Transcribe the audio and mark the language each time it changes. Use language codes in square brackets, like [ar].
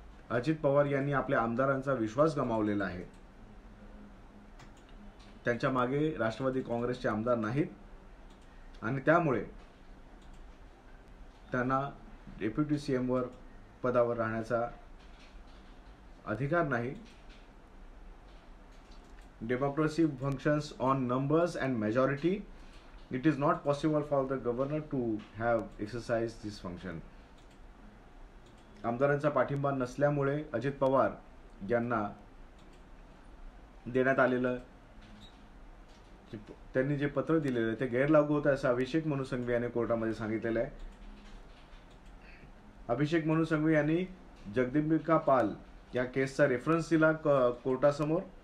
[mr] अजित पवार यांनी आपल्या आमदारांचा विश्वास गमावलेला आहे. त्यांच्या मागे राष्ट्रवादी काँग्रेसचे आमदार नाहीत आणि त्यामुळे त्यांना डेप्युटी सीएम पदावर राहण्याचा अधिकार नाही. [en] Democracy functions on numbers and majority. It is not possible for the governor to have exercised this function. [mr] आमदारांचा पाठिंबा नसल्यामुळे अजित पवार यांना देण्यात आलेलं त्यांनी जे पत्र दिलेलं ते गैरलागू होतं असं अभिषेक मनु सिंघवी यांनी कोर्टामध्ये सांगितलेलं आहे. अभिषेक मनु सिंघवी यांनी जगदंबिका पाल या केसचा रेफरन्स दिला कोर्टासमोर.